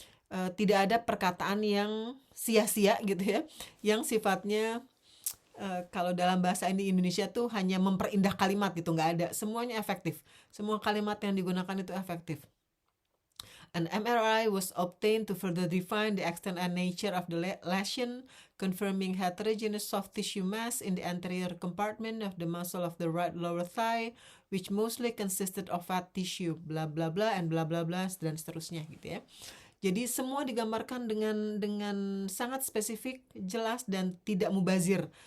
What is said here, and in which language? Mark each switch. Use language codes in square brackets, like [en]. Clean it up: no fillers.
[id] Tidak ada perkataan yang sia-sia gitu ya, yang sifatnya kalau dalam bahasa Indonesia tuh hanya memperindah kalimat gitu, nggak ada. Semuanya efektif, semua kalimat yang digunakan itu efektif. [en] An MRI was obtained to further define the extent and nature of the lesion, confirming heterogeneous soft tissue mass in the anterior compartment of the muscle of the right lower thigh, which mostly consisted of fat tissue, bla bla bla and bla bla bla [id] dan seterusnya gitu ya. Jadi semua digambarkan dengan sangat spesifik, jelas dan tidak mubazir.